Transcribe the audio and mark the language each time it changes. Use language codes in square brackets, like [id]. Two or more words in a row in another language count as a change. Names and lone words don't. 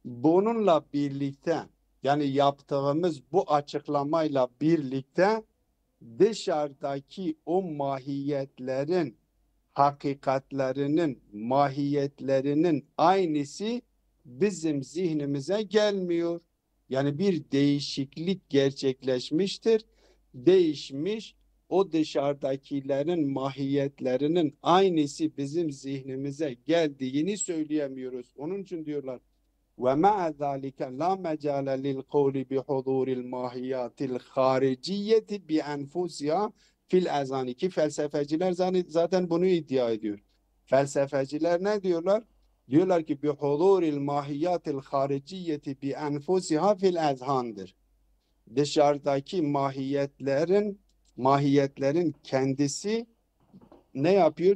[tr] Bununla birlikte, yani yaptığımız bu açıklamayla birlikte dışarıdaki o mahiyetlerin, hakikatlerinin, mahiyetlerinin aynısı bizim zihnimize gelmiyor. Yani bir değişiklik gerçekleşmiştir. Değişmiş, o dışarıdakilerin mahiyetlerinin aynısı bizim zihnimize geldiğini söyleyemiyoruz. Onun için diyorlar [ar] وَمَعَ ذَٰلِكَ لَا مَجَالَ لِلْقَوْلِ بِحُضُورِ الْمَاهِيَاتِ الْخَارِجِيَّةِ بِأَنْفُسِهَا في الأذهان [tr] ki felsefeciler zaten bunu iddia ediyor. Felsefeciler ne diyorlar? Diyorlar ki [ar] بحضور الماهيات الخارجية بأنفسها في الأذهان. [tr] Dışarıdaki mahiyetlerin kendisi ne yapıyor?